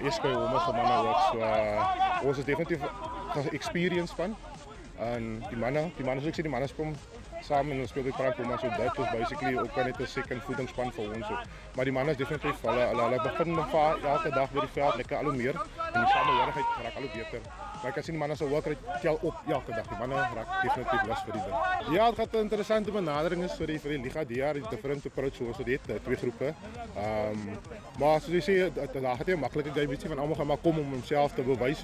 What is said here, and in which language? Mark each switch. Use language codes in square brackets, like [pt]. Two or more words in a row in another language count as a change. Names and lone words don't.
[af] Eskay Homes van manne ook. So ons is definitief 'n experience span. En die manne soos ek sê, die manne kom saam en ons speel by Brackenfell, so dit is basically ook net 'n second voedingsspan vir ons. Maar die manne is definitief hulle begin elke dag by die veld lekker al hoe meer en die samehorigheid raak al hoe beter. Maar ek kan sien die manne se [en] work rate [af] tel op elke dag. Die manne raak definitief lus vir die ding. Ja, dit gaan 'n interessante benadering is vir die liga die jaar, die [en] different approach [af] soos dit twee groepe. Maar soos jy sê, daar het jy 'n maklike game ietsie van almal gaan maar kom om homself te bewys.